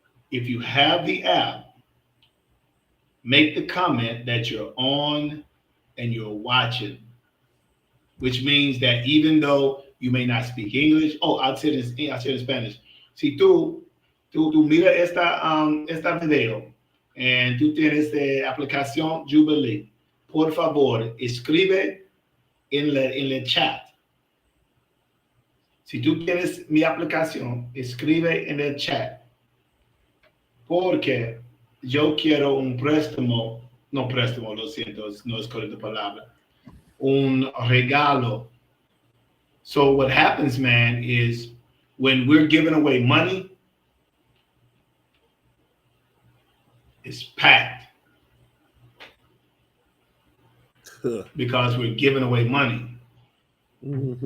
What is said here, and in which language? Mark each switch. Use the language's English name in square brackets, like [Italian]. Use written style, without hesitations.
[English] If you have the app, make the comment that you're on and you're watching, which means that even though you may not speak English, oh, I'll say it in Spanish. [Spanish] Si tú mira esta video and tú tienes aplicación Jubielee, por favor, escribe en el chat. Si tú tienes mi aplicación, escribe en el chat, porque yo quiero un préstamo, no préstamo, lo siento, no es correcta palabra, un regalo. [English] So what happens, man, is when we're giving away money, it's packed because we're giving away money. Mm-hmm.